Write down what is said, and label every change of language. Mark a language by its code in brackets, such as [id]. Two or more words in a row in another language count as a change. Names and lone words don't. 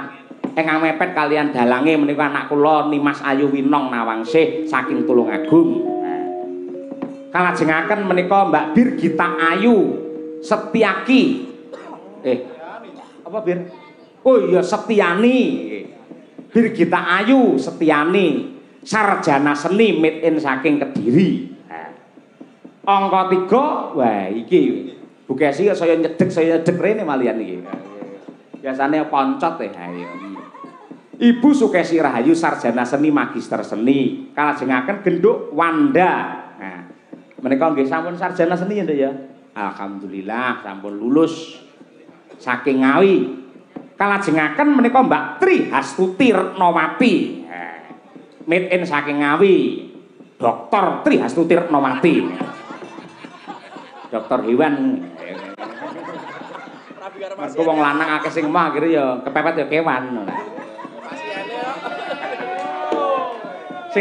[jv] Ingkang mepet kalian dalange menika anak kula Nimas Ayu Winong Nawangsih saking Tulungagung. Kalajengaken menika Mbak Bir Gita Ayu Setiaki. Apa Bir? Oh iya Setiani. Bir Gita Ayu Setiani. Sarjana seni [en] made in [jv] saking Kediri. Angka 3, wah iki Bu Kesi saya nyedek rene malian iki. Biasane poncot ayo. Ibu Sukesi Rahayu sarjana seni magister seni. Kalajengaken genduk Wanda. Nah, menika nggih sampun sarjana seni ya. Alhamdulillah sampun lulus saking Ngawi. Kalajengaken menika Mbak Tri Hastuti Retnawati. [en] Made in [jv] saking Ngawi. Dr. Tri Hastuti Retnawati. Dokter hewan. Mergo wong lanang akeh sing emah akhire ya kepepet ya kewan.